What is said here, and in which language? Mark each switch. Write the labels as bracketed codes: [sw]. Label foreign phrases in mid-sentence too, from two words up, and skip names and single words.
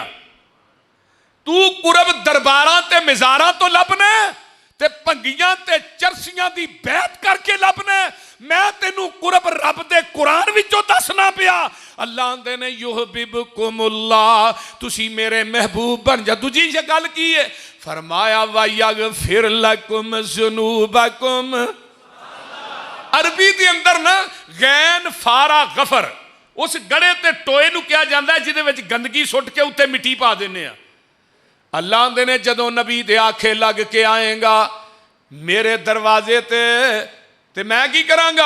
[pa] تو قرب درباراں تے مزاراں توں لبھنا تے بھنگیاں تے چرسیاں دی بیعت کر کے لبھنا. میں تینوں قرب رب دے قرآن وچوں دسنا پیا. اللہ آندے نے یحببکم اللہ، تسی میرے محبوب بن جا. دوجی گل کی ہے؟ فرمایا [ar] ويغفر لكم ذنوبكم. [pa] عربی دے اندر نا غین فارا غفر، اس گڑے تے ٹوئے نوں کہا جاتا ہے جہدے وچ گندگی سٹ کے اتے مٹی پا دینے آ. اللہ آندے نے جدوں نبی دے آکھے لگ کے آئے گا میرے دروازے تے میں کی کراں گا?